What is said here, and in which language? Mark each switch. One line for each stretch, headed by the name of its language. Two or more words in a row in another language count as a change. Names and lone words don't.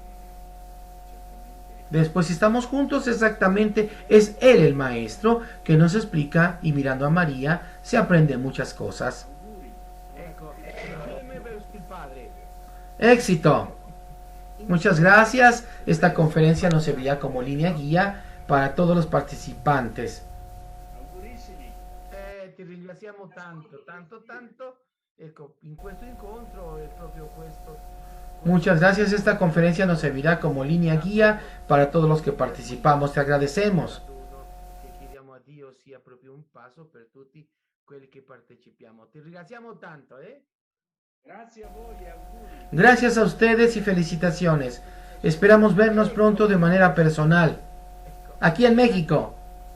Spanish: Después, si estamos juntos, exactamente, es Él el Maestro que nos explica, y mirando a María se aprende muchas cosas. Éxito. Muchas gracias. Esta conferencia nos servirá como línea guía para todos los participantes.
Italian: Ti ringraziamo tanto. ecco, in questo incontro è proprio questo.
Spanish: Muchas gracias. Esta conferencia nos servirá como línea guía para todos los que participamos. Te agradecemos.
Italian: Che chiediamo a Dio sia proprio un passo per tutti quelli che partecipiamo. Ti ringraziamo tanto, ¿eh? Grazie a voi e auguri.
Spanish: Gracias a ustedes y felicitaciones. Esperamos vernos pronto de manera personal. Aquí en México.